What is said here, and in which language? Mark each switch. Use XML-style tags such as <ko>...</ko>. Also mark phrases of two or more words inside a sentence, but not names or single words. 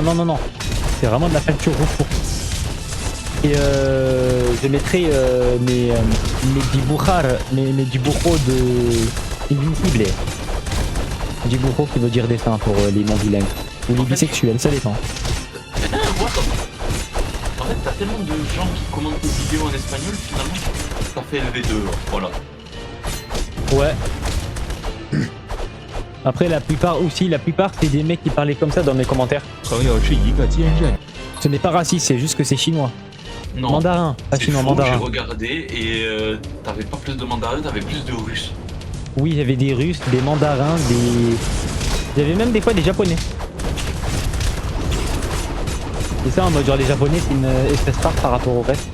<fr>Non, non, non. C'est vraiment de la peinture roux. Et je mettrai mes dibujar, mes dibujos de Invincible. Dibujo qui veut dire dessin pour les non-bilingues. Ou les bisexuels, ça dépend.</fr> <en>What the...</en> <fr>En fait t'as tellement de gens qui commentent tes vidéos en espagnol, finalement t'as fait LV2, voilà. Ouais. Après la plupart c'est des mecs qui parlaient comme ça dans mes commentaires.</fr> <zh>朋友是一个坚韧。</zh> <fr>Ce n'est pas raciste, c'est juste que c'est chinois. Non. Mandarin, pas C'est chinois, faux, mandarin. j'ai regardé et t'avais pas plus de mandarin, t'avais plus de russe. Oui, il y avait des Russes, des mandarins, des... Il y avait même des fois des Japonais. Et ça en mode genre les Japonais c'est une espèce rare par rapport au reste.</fr>